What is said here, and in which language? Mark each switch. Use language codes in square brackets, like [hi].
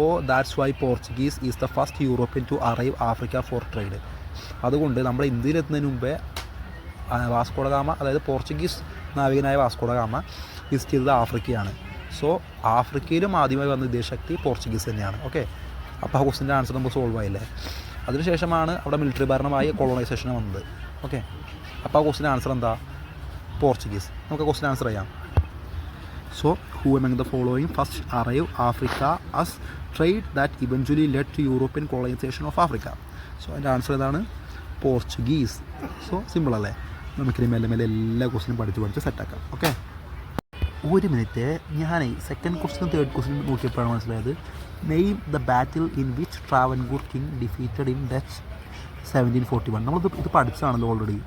[en] That's why Portuguese is the first European to arrive Africa for trade. [ml] അതുകൊണ്ട് നമ്മുടെ ഇന്ത്യയിലെത്തുന്നതിന് മുമ്പേ Vasco da gamma, അതായത് Portuguese നാവികനായ Vasco da gamma visit ചെയ്തത് ആഫ്രിക്കയാണ്. So ആഫ്രിക്കയിലും ആദ്യമായി വന്ന വിദേശശക്തി പോർച്ചുഗീസ് തന്നെയാണ്. ഓക്കെ, അപ്പോൾ ആ ക്വസ്റ്റിൻ്റെ ആൻസർ നമുക്ക് സോൾവ് ആയില്ലേ. അതിനുശേഷമാണ് അവിടെ മിലിറ്ററി ഭരണമായി കൊളോണൈസേഷൻ വന്നത്. ഓക്കെ, അപ്പോൾ ആ ക്വസ്റ്റിൻ്റെ ആൻസർ എന്താ? പോർച്ചുഗീസ്. നമുക്ക് ക്വസ്റ്റിൻ്റെ ആൻസർ ചെയ്യാം. [en] So, who among the following first arrived Africa as trade that eventually led to European colonization of Africa? [ml] So, അതിൻ്റെ ആൻസർ ഏതാണ്? പോർച്ചുഗീസ്. സോ സിമ്പിൾ അല്ലേ? നമുക്കിനി മെല്ലെ എല്ലാ ക്വസ്റ്റിനും പഠിച്ച് സെറ്റാക്കാം. ഓക്കെ, ഒരു മിനിറ്റ്. ഞാൻ സെക്കൻഡ് ക്വസ്റ്റിനും തേർഡ് ക്വസ്റ്റിനും നോക്കിയപ്പോഴാണ് മനസ്സിലായത്. [en] Name the battle in which Travancore king defeated in Dutch 1741. [ml] ഇത് പഠിച്ചതാണല്ലോ ഓൾറെഡി.